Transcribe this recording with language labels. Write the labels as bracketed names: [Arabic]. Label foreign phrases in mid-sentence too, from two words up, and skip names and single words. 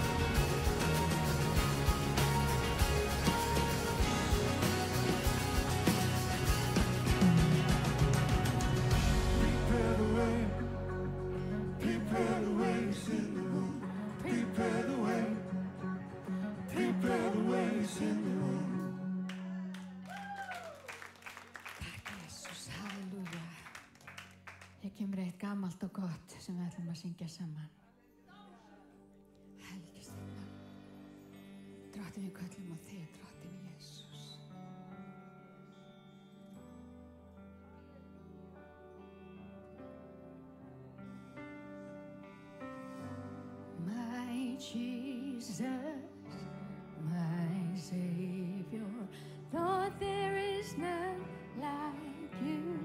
[English] Prepare the way. Prepare the way. He's in the room. Prepare the way. Prepare the way. He's in the room. [Icelandic] Takk Jesus, halleluja. Hér kemur eitt gamalt og gott sem við ætlum að syngja saman. Helgist þitt nafn. Drottinn, við köllum á þig, drottinn Jesus. [English] My Jesus, my Savior, Lord, there is none like you.